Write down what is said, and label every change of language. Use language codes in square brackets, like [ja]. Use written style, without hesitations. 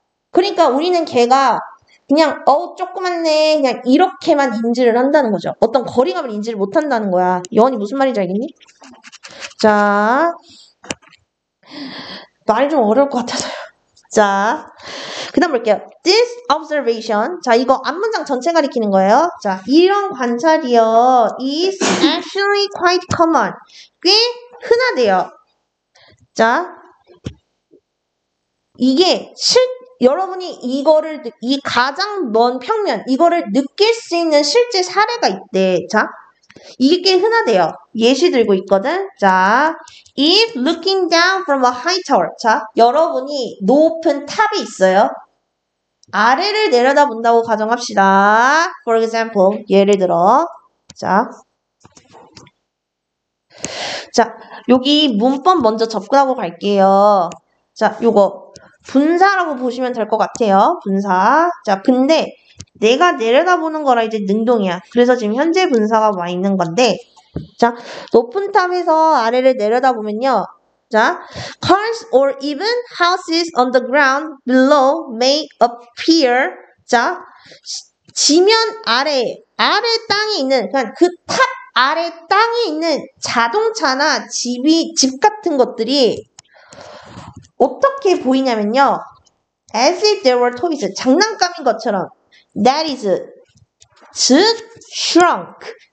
[ko] 그러니까 우리는 걔가 그냥 조그맣네 그냥 이렇게만 인지를 한다는 거죠. 어떤 거리감을 인지를 못한다는 거야. 여원이 무슨 말인지 알겠니? 자, 말이 좀 어려울 것 같아서요. 자, 그 다음 볼게요. [en] This observation. [ko] 자, 이거 앞문장 전체 가리키는 거예요. 자, 이런 관찰이요. [en] is actually quite common. [ko] 꽤 흔하대요. 자, 이게 여러분이 이 가장 먼 평면, 이거를 느낄 수 있는 실제 사례가 있대. 자, 이게 꽤 흔하대요. 예시 들고 있거든. [en] 자, if looking down from a high tower. [ko] 자, 여러분이 높은 탑이 있어요. 아래를 내려다본다고 가정합시다. [en] For example, [ko] 예를 들어. 자, 여기 문법 먼저 접근하고 갈게요. 자, 요거 분사라고 보시면 될 것 같아요. 분사. 자, 근데 내가 내려다보는 거라 이제 능동이야. 그래서 지금 현재 분사가 와 있는 건데, 자, 높은 탑에서 아래를 내려다보면요. [en] 자, cars or even houses on the ground below may appear. [ko] 자, 지면 아래 땅에 있는, 그러니까 그 탑 아래 땅에 있는 자동차나 집 같은 것들이 어떻게 보이냐면요. [en] As if they were toys. [ko] 장난감인 것처럼. [en] That is, [ko] 즉, [en] shrunk.